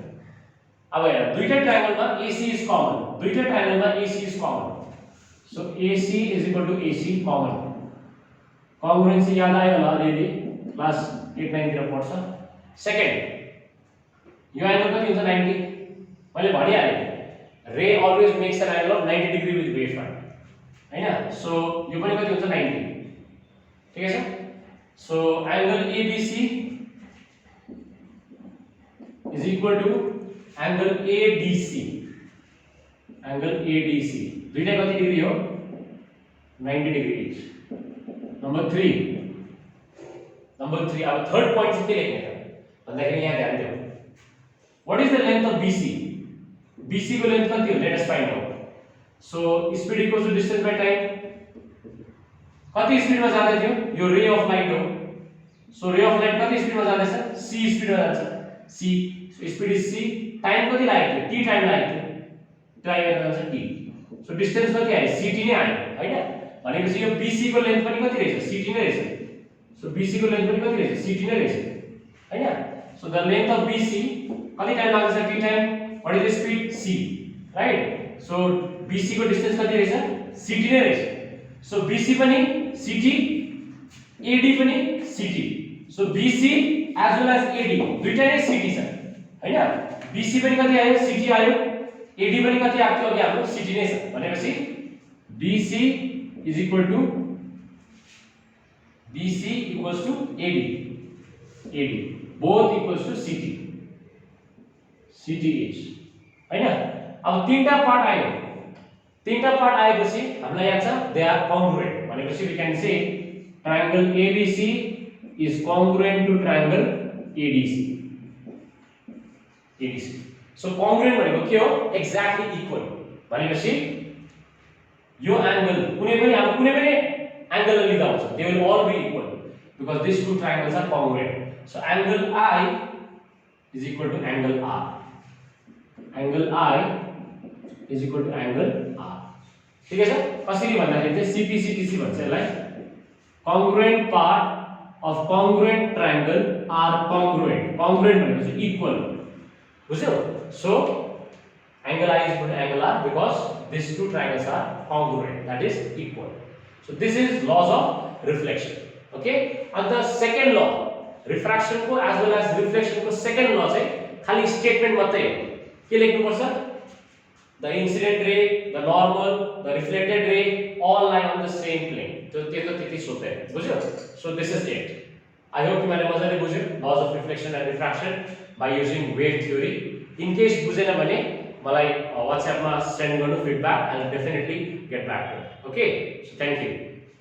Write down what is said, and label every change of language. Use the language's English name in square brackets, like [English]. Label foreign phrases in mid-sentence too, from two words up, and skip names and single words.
[Nepali] अब हेर दुईटा ट्रायंगलमा [English] AC is common, [Nepali] दुईटा ट्रायंगलमा [English] AC is common, so AC is equal to AC common. [Nepali] कन्ग्रुएन्सी याद आयो होला अलिअलि क्लास 8 9 तिर पढ्छ। सेकेन्ड यो एंगल कति हुन्छ 90, मैले भनिहालेँ रे [English] always makes an angle of 90 degree with wave front [Nepali] हैन, सो यो पनि कति हुन्छ 90। [Hindi] ठीक है सर, [English] so angle ABC is equal to angle ADC, angle ADC [Nepali] दुईटा कति डिग्री हो 90 डिग्री इच। नंबर 3 अब [English] third point [Nepali] चाहिँ के लेख्ने त भन्दाखेरि यहाँ ध्यान दियौ, [English] what is the length of BC, [Nepali] BC को लेंथ कति हो [English] let us find out. so speed equals to distance by time, [Nepali] कति स्पीड में जाँदै थियो यो [English] ray of light [Nepali] हो, सो [English] ray of light [Nepali] कति स्पीड में जाँदैछ c स्पीड में जान्छ, c [English] so speed is c, [Nepali] टाइम कति लागेको थियो t टाइम लागेको थियो, टाइम जान्छ t, [English] so distance [Nepali] कति आयो ct नै आयो हैन, भनेपछि यो BC को लेंथ पनि कति रहेछ ct नै रहेछ, सो BC को लेंथ पनि कति रहेछ ct नै रहेछ हैन, [English] so the length of BC [Nepali] कति टाइम लाग्छ t टाइम, [English] what is the speed c right, [Nepali] सो BC को डिस्टेंस कति रहेछ ct नै रहेछ, सो BC पनि ct AD पनि ct, सो BC [English] as well as [Nepali] AD दुईटा नै ct छ हैन, BC पनि कति आयो ct आयो, AD पनि कति आएको थियो अघि हाम्रो ct नै छ, भनेपछि [English] BC is equal to AD AD both equals to CT. CT is [Nepali] हैन अब तीनटा पार्ट आयो तीनटा पार्ट आएपछि हामीलाई याद छ [English] they are congruent [Nepali] भनेपछि [English] we can say triangle ABC is congruent to triangle ADC. [Nepali] So congruent भनेको के हो [English] exactly equal [Nepali] भनेपछि यो एंगल कुनै पनि एंगल लिँदा हुन्छ [English] they will all be equal because these two triangles are congruent. So angle I is equal to angle R. Angle I is equal to angle R. [Hindi] ठीक है सर [Nepali] कसरी भन्दाखेरि चाहिँ CPCTC भन्छ यसलाई [English] congruent part of congruent triangle are congruent. Congruent [Nepali] भनेको चाहिँ equal बुझ्यौ [English] so angle I is equal to angle R because these two triangles are congruent that is equal. So this is laws of reflection. Okay, and the second law refraction को as well as reflection को second law [Nepali] चाहिँ खाली statement मात्रै हो के लेख्नु पर्छ [English] the incident ray the normal the reflected ray all lie on the same plane [Nepali] तो त्यो त त्यति सोध्दै बुझ्यो [English] so this is it I hope [Nepali] तिमीले मजाले बुझ्यौ [English] laws of reflection and refraction by using wave theory in case [Nepali] बुझेन भने मलाई WhatsApp मा send गर्नु [English] feedback I will definitely get back to you okay so thank you